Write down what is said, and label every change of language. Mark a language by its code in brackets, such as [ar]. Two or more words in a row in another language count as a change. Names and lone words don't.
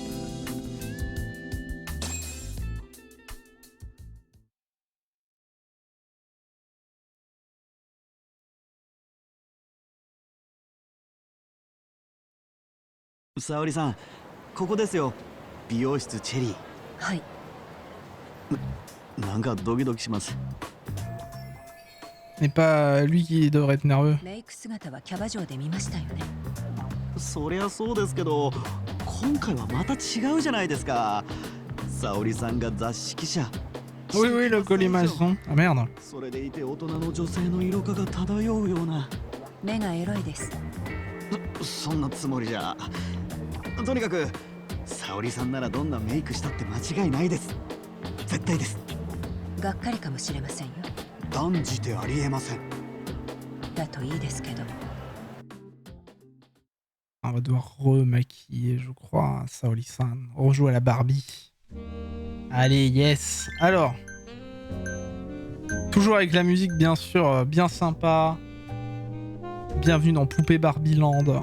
[ja] 沙織さん、ここですよ。美容室チェリー。はい。なんかドキドキします。 [fr] n'est pas lui qui devrait être nerveux. [ja] メイク姿はキャバ嬢で見ましたよね。そりゃそうですけど、今回はまた違うじゃないですか。沙織さんが雑誌記者。 [fr] Oui, oui, le colimaçon. Ah merde. [ja] それでいて大人の女性の色気が漂うような。目がエロいです。そんなつもりじゃ。とにかく沙織さんならどんなメイクしたって間違いないです。絶対です。がっかりかもしれませんよ。断じてありえません。だといいですけど。 [fr] On va devoir remaquiller, je crois, Saori-san. Rejouer à la Barbie. Allez, yes. Alors, toujours avec la musique, bien sûr, bien sympa. Bienvenue dans Poupée Barbie Land.